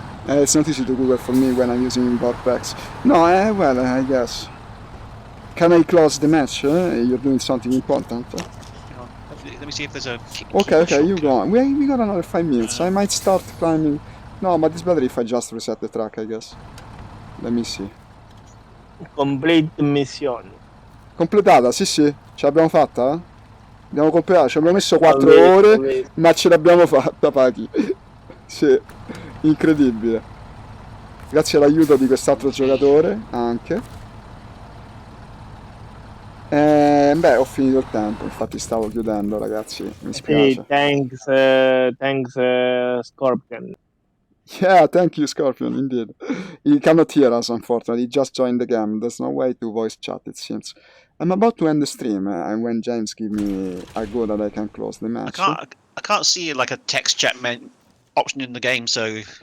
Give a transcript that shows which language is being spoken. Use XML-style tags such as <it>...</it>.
<en>It's not easy to Google for me when I'm using VorpX. No, well, I guess. Can I close the match? You're doing something important. Let me see if there's a Okay, you go on. We got another 5 minutes. I might start climbing. No, but it's better if I just reset the track, I guess. Let me see. Complete mission.</en> <it>Completata, sì, ce l'abbiamo fatta? Abbiamo completato, ci abbiamo messo 4 ore, ma ce l'abbiamo fatta, Paki. Sì, incredibile. Grazie all'aiuto di quest'altro giocatore, anche. Beh, ho finito il tempo, infatti stavo chiudendo, ragazzi, mi spiace.</it> <en>Thanks, Scorpion. Yeah, thank you, Scorpion, indeed. He cannot hear us, unfortunately. He just joined the game. There's no way to voice chat, it seems. I'm about to end the stream, and when James gives me a go that I can close the match. I can't see like a text chat option in the game, so</en>